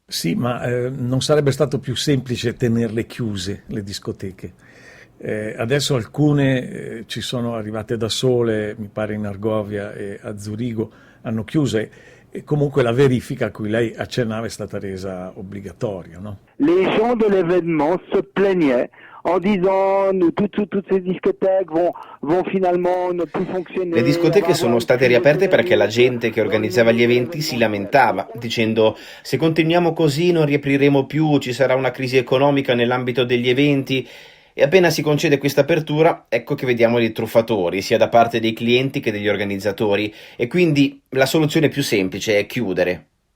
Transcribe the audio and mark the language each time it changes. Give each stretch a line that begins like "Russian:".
Italian: Sì, ma non sarebbe stato più semplice tenerle chiuse, le discoteche? Adesso alcune ci sono arrivate da sole, mi pare in Argovia e a Zurigo, hanno chiuse. E comunque la verifica a cui lei accennava è stata resa obbligatoria, no?
French: Les gens de l'événement se plaignaient en disant toutes ces discothèques vont finalement ne plus fonctionner.
Italian: Le discoteche sono state riaperte perché la gente che organizzava gli eventi si lamentava, dicendo: se continuiamo così non riapriremo più, ci sarà una crisi economica nell'ambito degli eventi. E appena si concede questa apertura, ecco che vediamo i truffatori, sia da parte dei clienti che degli organizzatori, e quindi la soluzione più semplice è chiudere.